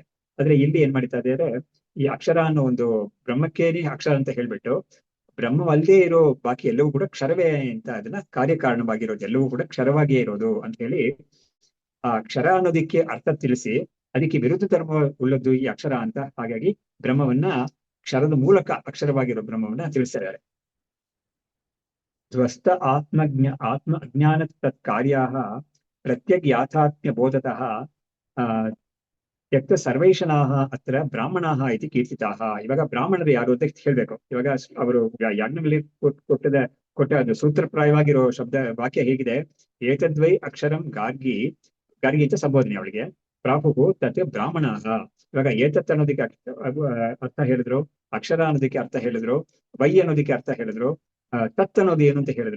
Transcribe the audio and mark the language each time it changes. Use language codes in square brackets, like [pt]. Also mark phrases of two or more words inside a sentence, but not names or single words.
[kn] ಆದ್ರೆ ಇಲ್ಲಿ ಏನ್ ಮಾಡ್ತಾ ಇದ್ದಾರೆ, ಈ ಅಕ್ಷರ ಅನ್ನೋ ಒಂದು ಬ್ರಹ್ಮಕ್ಕೇನೆ ಅಕ್ಷರ ಅಂತ ಹೇಳ್ಬಿಟ್ಟು ಬ್ರಹ್ಮವಲ್ಲದೆ ಇರೋ ಬಾಕಿ ಎಲ್ಲವೂ ಕೂಡ ಕ್ಷರವೇ ಅಂತ ಅದನ್ನ ಕಾರ್ಯಕಾರಣವಾಗಿರೋದು ಎಲ್ಲವೂ ಕೂಡ ಕ್ಷರವಾಗಿಯೇ ಇರೋದು ಅಂತ ಹೇಳಿ ಆ ಕ್ಷರ ಅನ್ನೋದಕ್ಕೆ ಅರ್ಥ ತಿಳಿಸಿ ಅದಕ್ಕೆ ವಿರುದ್ಧ ಧರ್ಮ ಉಳ್ಳದ್ದು ಈ ಅಕ್ಷರ ಅಂತ. ಹಾಗಾಗಿ ಬ್ರಹ್ಮವನ್ನ ಕ್ಷರದ ಮೂಲಕ ಅಕ್ಷರವಾಗಿರೋ ಬ್ರಹ್ಮವನ್ನ ತಿಳಿಸಿದ್ದಾರೆ. [sa] ಧ್ವಸ್ತ ಆತ್ಮ ಅಜ್ಞಾನ ತತ್ ಕಾರ್ಯ ಪ್ರತ್ಯಗ್ಯಾಥಾತ್ಮ್ಯ ಬೋಧತಃ ತ್ಯಕ್ತ ಸರ್ವೇಶನಾಹ ಅತ್ರ ಬ್ರಾಹ್ಮಣಾಹ ಇತಿ ಕೀರ್ತಿತಾಹ. [kn] ಇವಾಗ ಬ್ರಾಹ್ಮಣರು ಯಾರು ಅಂತ ಹೇಳ್ಬೇಕು. ಇವಾಗ ಅವರು ಯಾಜ್ಞವಲ್ಲಿ ಕೊಟ್ಟ ಅದು ಸೂತ್ರಪ್ರಾಯವಾಗಿರೋ ಶಬ್ದ ವಾಕ್ಯ ಹೇಗಿದೆ, [sa] ಏತದ್ವೈ ಅಕ್ಷರಂ ಗಾರ್ಗಿ [kn] ಅಂತ ಸಂಬೋಧನೆ ಅವಳಿಗೆ, [sa] ಪ್ರಾಹುಹು ತತ್ ಬ್ರಾಹ್ಮಣಾಹ. [kn] ಇವಾಗ ಏತತ್ ಅನ್ನೋದಕ್ಕೆ ಅರ್ಥ ಹೇಳಿದ್ರು, ಅಕ್ಷರ ಅನ್ನೋದಕ್ಕೆ ಅರ್ಥ ಹೇಳಿದ್ರು, ವೈ ಅನ್ನೋದಕ್ಕೆ ಅರ್ಥ ಹೇಳಿದ್ರು, ತತ್ ಅನ್ನೋದು ಏನು ಅಂತ ಹೇಳಿದ್ರು.